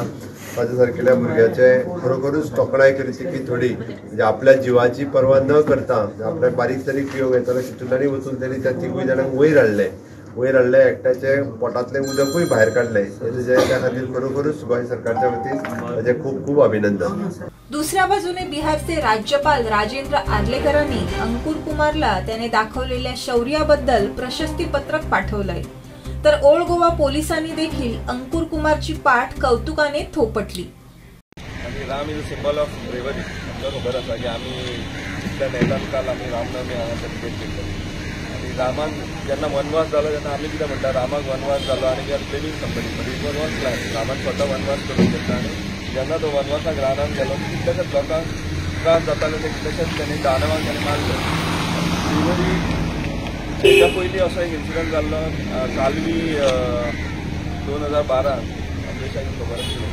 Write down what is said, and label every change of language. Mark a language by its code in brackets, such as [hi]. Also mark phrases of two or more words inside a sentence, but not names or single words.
[kok] ताजे सारकेल्या भुरग्याचे खरोखरूच तोखणाय करची की थोडी म्हणजे आपल्या जिवाची पर्वा न करता आपल्या बारीक सारीक पियोग येताना तितूंतल्यानी वचून तेणी त्या 3 जाणांक वयर हाडले एकट्याचे पोटांतलें उदकूय भायर काडलें. त्या खातीर खरोखरूच गोंय सरकारच्या वतीन ताजे खूब खूब अभिनंदन. [mr] दुसऱ्या बाजूने बिहारचे राज्यपाल राजेंद्र आर्लेकरांनी अंकुर कुमारला त्याने दाखवलेल्या शौर्याबद्दल प्रशस्ती पत्रक पाठवलंय. तर ओल्ड गोवा पोलिसांनी देखील अंकुर कुमारची पाठ कौतुकाने थोपटली. [en] Ram is a symbol of bravery. [kok] आमकां खबर आसा की आमी इतल्या नेटान काल आमी रामनवमी हांगा सेलिब्रेट केल्लो आनी रामान जेन्ना वनवास जालो तेन्ना आमी कितें म्हणटा रामाक वनवास जालो आनी [en] we are blaming somebody, but it was not plan. [kok] रामान स्वता वनवास करून घेतला आनी जेन्ना तो वनवासाक रानान गेलो कितलेशेच लोकांक त्रास जाताले ते कितलेशेच तेणी दानवाक तेणी मारले. ब्रेवरी हेच्या पयलीं असो एक इन्सिडंट जाल्लो सालवी 2012 देशाक खबर आसतली.